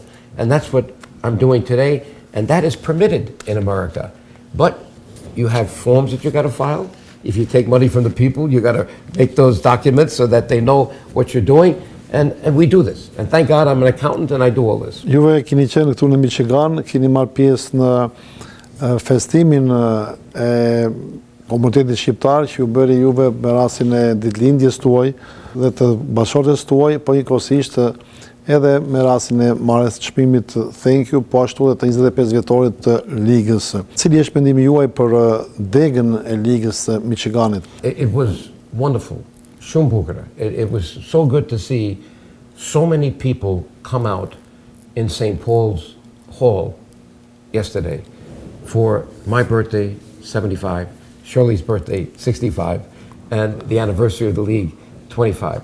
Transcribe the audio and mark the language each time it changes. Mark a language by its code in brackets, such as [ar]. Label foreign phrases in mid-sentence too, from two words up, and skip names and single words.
[en] And that's what I'm doing today, and that is permitted in America. But you have forms that you got to file. If you take money from the people, you got to make those documents so that they know what you're doing. And we do this. And thank God I'm an accountant and I do all this. [sq] Juve keni qenë këtu në Michigan, keni marrë pjesë në festimin e komunitetit shqiptar që ju bëri juve me rastin e ditëlindjes tuaj dhe të bashkëshortes tuaj, po njëkohësisht edhe me rastin e marrjes çmimit Thank You, po ashtu edhe të 25 vjetorit të Ligës. Cili është mendimi juaj për degën e Ligës së Michiganit? [en] It was wonderful. [sq] Shumë bukur. [en] It was so good to see so many people come out in St. Paul's Hall yesterday for my birthday, 75, Shirley's birthday, 65, and the anniversary of the league, 25.